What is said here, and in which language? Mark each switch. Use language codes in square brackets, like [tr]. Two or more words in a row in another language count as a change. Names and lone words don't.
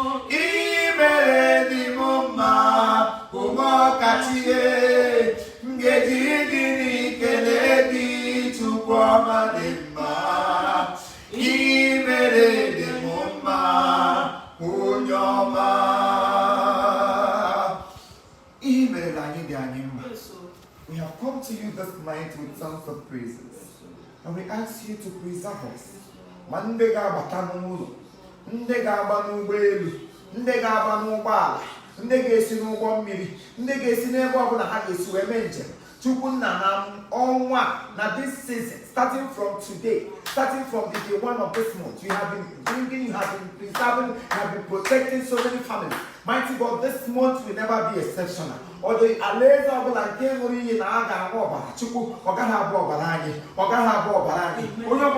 [ig] Ihe i mere dị m mma, ụmụ ọkachi ihe. M ga-eji gịnị kelee gị, Chukwu ọma dị mma? Ihe i mere dị m mma, onye ọma. Ihe i mere anyị dị anyị mma. [en] Yes, sir. We have come to you this night with songs of praises. Yes, sir. And we ask you to preserve us. Yes, sir. [ig] Ma ndị ga-abata n'ụlọ, ndị ga-agba n'ụgbọelu, ndị ga-agba n'ụgbọala, ndị ga-esi n'ụgbọ mmiri, ndị ga-esi n'ebe ọbụla ha ga-esi wee mee njem. Chukwu nna, na ọnwa, na [en] this season, starting from today, starting from the day one of this month, you have been bringing, you have been preserving, you have been protecting so many families. Mighty God, this month will never be exceptional. [ig] Although alaeze ọbụla nke ṅụrụ iyi na a ga-aṅụ ọbara Chukwu, ọ gaghị abụ ọbara anyị, ọ gaghị abụ ọbara anyị. Onye ọbụla